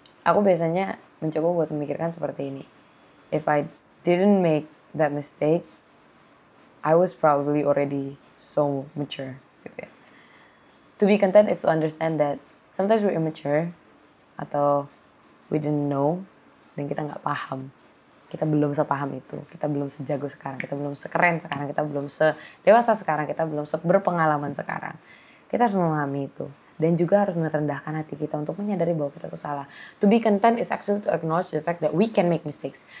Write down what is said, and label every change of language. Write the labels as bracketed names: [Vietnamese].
[Indonesian] Aku biasanya mencoba buat memikirkan seperti ini. [English] If I didn't make that mistake, I was probably already so mature gitu ya. To be content is to understand that sometimes we're immature, atau we didn't know, [Indonesian] dan kita nggak paham. Kita belum sepaham itu, kita belum sejago sekarang, kita belum sekeren sekarang, kita belum sedewasa sekarang, kita belum berpengalaman sekarang. Kita harus memahami itu. Dan juga harus merendahkan hati kita untuk menyadari bahwa kita tuh salah. [English] To be content is actually to acknowledge the fact that we can make mistakes.